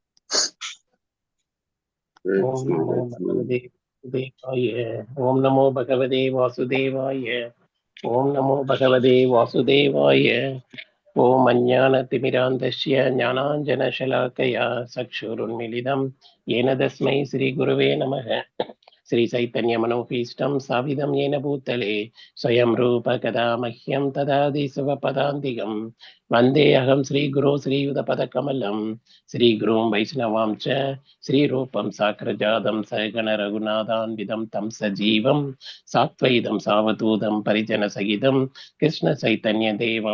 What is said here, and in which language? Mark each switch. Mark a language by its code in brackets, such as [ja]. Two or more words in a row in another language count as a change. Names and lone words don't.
[sa] ॐ नमो भगवते वासुदेवाय. ॐ नमो भगवते वासुदेवाय ॐ नमो भगवते वासुदेवाय. ॐ अज्ञानतिमिरान्धस्य ज्ञानाञ्जनशलाकया चक्षुरुन्मीलितम् येन तस्मै श्रीगुरुवे नमः. श्रीचैतन्यमनोभीष्टं स्थापितं येन भूतले स्वयं रूप कदा मह्यं ददाति स्वपदान्तिकं वन्दे अहं श्रीगुरो श्रीयुतपदकमलं श्रीगुरुं वैष्णवां च श्रीरूपं साग्रजातं सगणरघुनाथान्वितं तं सजीवं सात्वैतं सावधूतं परिजनसहितं कृष्णचैतन्यदेवं